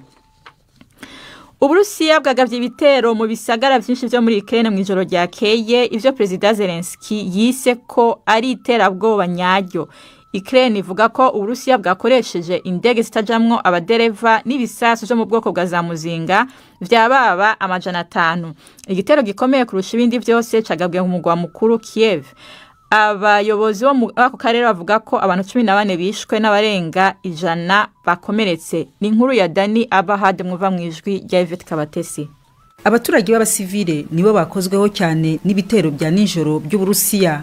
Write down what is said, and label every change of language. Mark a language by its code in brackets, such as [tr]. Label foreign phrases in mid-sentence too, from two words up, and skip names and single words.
[rn] Uburusiya bwagavye ibitero mu bisagara byinshi byo muri Ukraine mu ijoro ryakeye, ivyo President Zelensky yise ko ari iterabwoba nyaryo. Ukraine ivuga ko Uburusiya bwakoresheje indege zitajamwo abadereva n'ibisasu byo mu bwoko bwa za muzinga vyababa 500. Igitero gikomeye kurusha ibindi byose cagabwe mu mugwa mukuru Kiev. Abayobozi bo mu karere bavuga ko abantu 14 bishwe n'abarenga 100 bakomeretse. Ni inkuru ya Dani Abahad mwuva mu ijwi rya Yvette Kabatesi. Abaturage b'abasivile nibo bakozweho cyane n'ibitero bya nijoro by'Uburusiya.